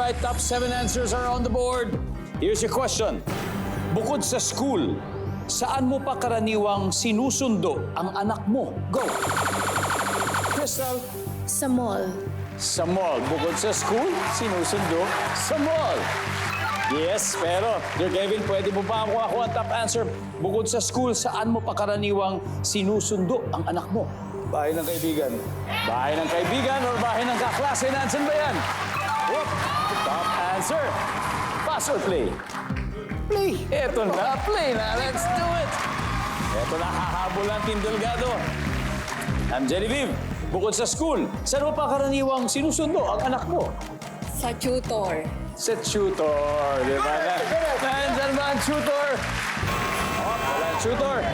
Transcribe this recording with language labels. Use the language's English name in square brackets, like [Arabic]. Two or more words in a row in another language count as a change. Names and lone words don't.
[English] up. 7 answers are on the board. Here's your question. [Filipino] Bukod sa school, saan mo pa karaniwang sinusundo ang anak mo? Go! Crystal? Sa mall. Sa mall. Bukod sa school, sinusundo sa mall. Yes, pero Sir Kevin, pwede mo ba ako ang [English] top answer? [Filipino] Bukod sa school, saan mo pa karaniwang sinusundo ang anak mo? Bahay ng kaibigan. Bahay ng kaibigan or bahay ng kaklase? Nansan ba yan? Whoop. [English] Top answer. Pass or play? Play. [Filipino] Eto na, play na. [English] Let's do it. [Filipino] Eto na, hahabol ang Team Delgado. [English] I'm Genevieve. [Filipino] Bukod sa school, saan mo pa karaniwang sinusundo ang anak mo? Sa tutor. Sa tutor, di ba? Nandiyan ba ang tutor? Oh, wala ang tutor.